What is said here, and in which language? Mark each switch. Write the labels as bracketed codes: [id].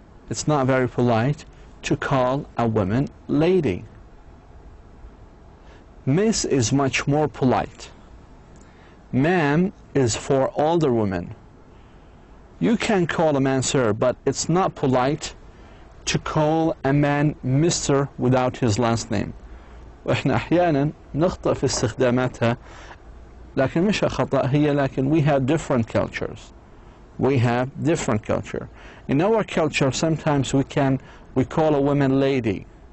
[en] It's not very polite to call a woman lady. Miss is much more polite. Ma'am is for older women. You can call a man sir, but it's not polite to call a man Mr. without his last name. [ar] وإحنا أحيانا نخطأ في استخداماتها، لكن مش خطأ هي، لكن [en] we have different cultures. we have different culture. In our culture, sometimes we call a woman lady.